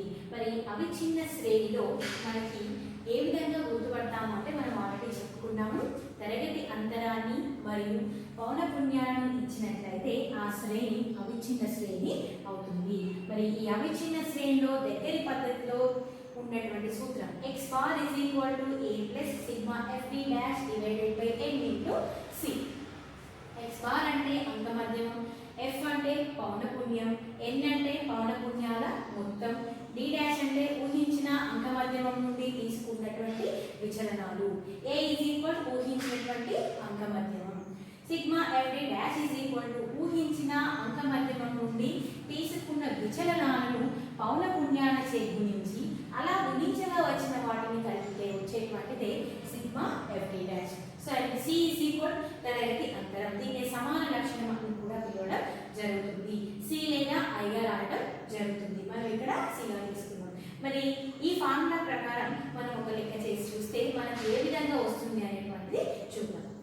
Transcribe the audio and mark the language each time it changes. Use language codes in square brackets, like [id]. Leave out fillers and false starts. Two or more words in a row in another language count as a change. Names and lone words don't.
[te] మరి అవిచ్ఛిన్న శ్రేణిలో మనకి ఏ విధంగా గుర్తుపడతాము అంటే మనం ఆల్రెడీ చెప్పుకున్నాము. తరగతి అంతరాన్ని మరియు పౌనఃపున్యాలను ఇచ్చినట్లయితే ఆ శ్రేణి అవిచ్ఛిన్న శ్రేణి అవుతుంది. మరి ఈ అవిచ్ఛిన్న శ్రేణిలో దగ్గరి పద్ధతిలో ఉన్నటువంటి సూత్రం [en] x bar is equal to a plus sigma fd dash divided by n into c. x bar [te] అంటే అంకమధ్యమం, f అంటే పౌనఃపున్యం, n అంటే పౌనఃపున్యాల మొత్తం, [en] d dash [te] అంటే ఊహించిన అంకమధ్యమం నుండి తీసుకున్నటువంటి విచలనాలు, [en] a is equal [te] ఊహించినటువంటి అంకమధ్యమం, సిగ్మా [en] fd dash is equal to [te] ఊహించిన అంకమధ్యమం నుండి తీసుకున్న విచలనాలను పౌనఃపున్యాలచే గుణించి అలా గుణించగా వచ్చిన వాటిని కలిపితే వచ్చేటువంటిదే సిగ్మా [en] fd dash. so c is equal [te] తరగతి అంతరం. దీన్ని సమాన లక్షణం అని కూడా పిలవడం జరుగుతుంది. సి లేదా ఐగా రాయడం జరుగుతుంది. మనం ఇక్కడ సిగా తీసుకున్నాం. మరి ఈ ఫార్ములా ప్రకారం మనం ఒక లెక్క చేసి చూస్తే మనకు ఏ విధంగా వస్తుంది అనేటువంటిది చూద్దాం.